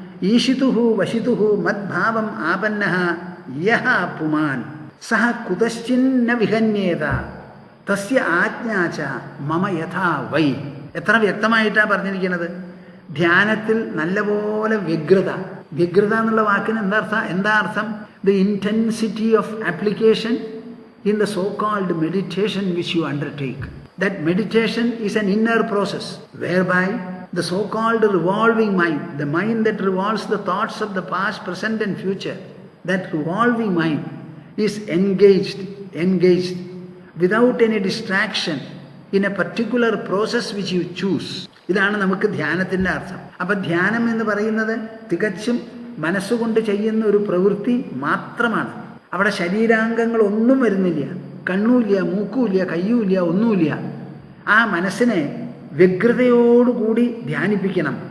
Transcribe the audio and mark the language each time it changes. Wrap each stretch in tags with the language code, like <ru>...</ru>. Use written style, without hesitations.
<sa>ഈശിതുഃ വശിതുഃ മദ്ഭാവം ആപന്നഃ യഃ പുമാൻ സഹ കുതശ്ചിന്ന വിഹന്യേത തസ്യ ആജ്ഞാച മമ യഥാ വൈ.</sa> <ml>എത്ര വ്യക്തമായിട്ടാണ് പറഞ്ഞിരിക്കുന്നത്. ധ്യാനത്തിൽ നല്ലപോലെ വ്യഗ്രത എന്നുള്ള വാക്കിന് എന്താ അർത്ഥം?</ml> <en>The intensity of application in the so-called meditation which you undertake. That meditation is an inner process whereby the so-called revolving mind, the mind that revolves the thoughts of the past, present and future, that revolving mind is engaged without any distraction in a particular process which you choose.</en> <ml>ഇതാണ് നമുക്ക് ധ്യാനത്തിൻ്റെ അർത്ഥം. അപ്പം ധ്യാനം എന്ന് പറയുന്നത് തികച്ചും മനസ്സുകൊണ്ട് ചെയ്യുന്ന ഒരു പ്രവൃത്തി മാത്രമാണ്. അവിടെ ശരീരാംഗങ്ങളൊന്നും വരുന്നില്ല, കണ്ണുമില്ല, മൂക്കുമില്ല, കയ്യുമില്ല, ഒന്നുമില്ല. ആ മനസ്സിനെ വ്യഗ്രതയോടുകൂടി ധ്യാനിപ്പിക്കണം.</ml>